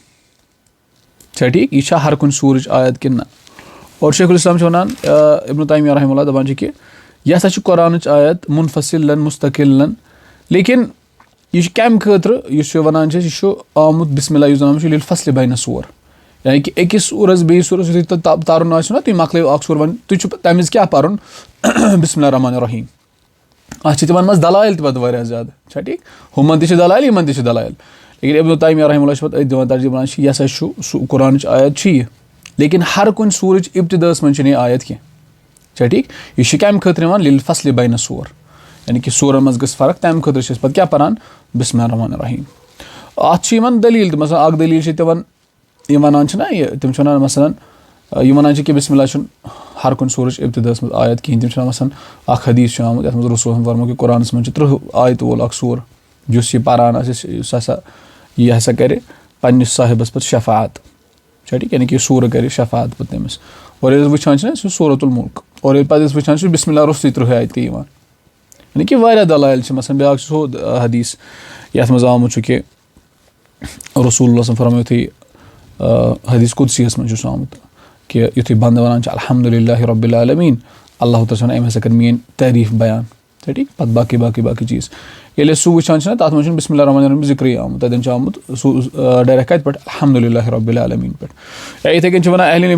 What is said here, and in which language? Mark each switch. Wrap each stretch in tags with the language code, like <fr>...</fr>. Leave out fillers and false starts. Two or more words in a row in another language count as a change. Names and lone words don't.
<ks>چھا ٹھیٖک یہِ چھا ہر کُنہِ سوٗرٕچ آیت کِنہٕ نہ اور شیخ الاسلام چھُ وَنان ابن تیمیہ</ks> <ar>رحمہ اللہ</ar> <ks>دَپان چھِ کہِ یہِ ہسا چھِ قرآنٕچ آیت منفصلن مُستقلن لیکن یہِ چھُ کَمہِ خٲطرٕ یُس یہِ وَنان چھِ أسۍ یہِ چھُ آمُت</ks> <ar>بسم اللہ</ar> <ks>یُس زَن چھُ</ks> <ar>لِلفصلِ بین السور</ar> <ks>یعنی کہِ أکِس سوٗرَس بیٚیِس سوٗرَس یُتھُے تۄہہِ تَرُن آسیو نہ تُہۍ مۄکلٲیِو اکھ سوٗر وۄنۍ تُہۍ چھُو تَمہِ وِزِ کیاہ پَرُن</ks> <ar>بسم اللہ الرحمٰن الرحیٖم</ar> <ks>اَتھ چھِ تِمن منٛز دلایل تہِ پَتہٕ واریاہ زیادٕ چھا ٹھیٖک ہُمن تہِ چھِ دلایل یِمن تہِ چھِ دلایل لیکن ابن تیمیہ</ks> <ar>رحمہ اللہ</ar> <ks>چھُ پَتہٕ أتھۍ دِوان ترجیح وَنان چھِ یہِ ہسا چھُ سُہ قرآنٕچ آیت چھِ یہِ لیکن ہر کُنہِ سوٗرٕچ اِبتِداہَس منٛز چھِنہٕ یہِ آیت کینٛہہ چھا ٹھیٖک یہِ چھِ کَمہِ خٲطرٕ یِوان</ks> <ar>لِلفصلِ بین السور</ar> <ks>یعنی کہِ سورن منٛز گٔژھ فرق تَمہِ خٲطرٕ چھِ أسۍ پَتہٕ کیاہ پَران</ks> <ar>بسم اللہ الرحمٰن الرحیٖم</ar> <ks>اَتھ چھِ یِوان دٔلیٖل تہِ مثلاً اکھ دٔلیٖل چھِ تِمن یِم وَنان چھِنہ یہِ تِم چھِ وَنان مثلاً یِم وَنان چھِ کہِ</ks> <ar>بسم اللہ</ar> <ks>چھُنہٕ ہر کُنہِ سوٗرٕچ اِبتِداہَس منٛز آیت کِہیٖنۍ تِم چھِ وَنان مثلاً اکھ حدیٖث چھُ آمُت یَتھ منٛز رسول صٲبن فرموو کہِ قرآنَس منٛز چھُ 30 آیتہٕ وول اکھ سوٗر یُس یہِ پَران آسہِ یُس ہسا یہِ ہسا کَرِ پنٕنِس صاحبس پَتہٕ شفاعت چھا ٹھیٖک یعنی کہِ یہِ سوٗرٕ کَرِ شفاعت پَتہٕ تٔمِس اور ییٚلہِ أسۍ وٕچھان چھِنہ سُہ سورۃ المُلک اور ییٚلہِ پَتہٕ أسۍ وٕچھان چھِ</ks> <ar>بسم اللہ</ar> <ks>روٚستُے 30 آیت تہِ یِوان یعنی کہِ واریاہ دلایل چھِ مثلاً بیٛاکھ چھُ سُہ حدیٖث یَتھ منٛز آمُت چھُ کہِ رسول اللہ صلی فرمٲو یُتھُے حدیٖث قُدسیَس منٛز چھُ سُہ آمُت کہِ یُتھُے بنٛدٕ وَنان چھِ</ks> <ar>الحمدُاللہ رۄبِ العالمیٖن</ar> <ks>اللہ تعالیٰ چھُ وَنان أمۍ ہسا کٔر میٲنۍ تعریٖف بیان چھا ٹھیٖک پَتہٕ باقٕے چیٖز ییٚلہِ أسۍ سُہ وٕچھان چھِنہ تَتھ منٛز چھُنہٕ</ks> <ar>بسم اللہ الرحمٰن الرحیٖم</ar> <ks>ذِکرٕے آمُت تَتٮ۪ن چھُ آمُت سُہ ڈایریکٹ کَتہِ پٮ۪ٹھ</ks> <ar>الحمدُاللہ رۄبِ العالمیٖن</ar> <ks>پٮ۪ٹھ یا یِتھَے کٔنۍ چھِ وَنان اہلِ علم</ks>